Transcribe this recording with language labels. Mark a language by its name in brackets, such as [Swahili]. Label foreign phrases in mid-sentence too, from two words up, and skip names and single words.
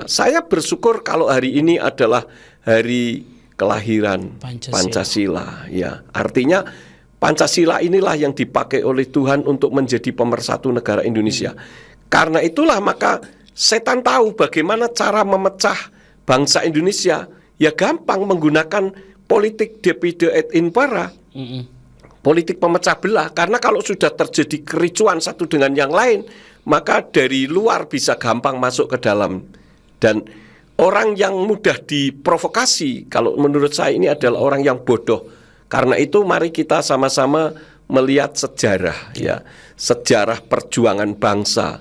[Indonesian] Saya bersyukur kalau hari ini adalah hari kelahiran Pancasila ya. Artinya Pancasila inilah yang dipakai oleh Tuhan untuk menjadi pemersatu negara Indonesia. Karena itulah maka setan tahu bagaimana cara memecah bangsa Indonesia. Ya gampang, menggunakan politik [Latin] divide et impera, [Indonesian] politik pemecah belah. Karena kalau sudah terjadi kericuan satu dengan yang lain, maka dari luar bisa gampang masuk ke dalam. Dan orang yang mudah diprovokasi, kalau menurut saya ini adalah orang yang bodoh. Karena itu mari kita sama-sama melihat sejarah ya, sejarah perjuangan bangsa.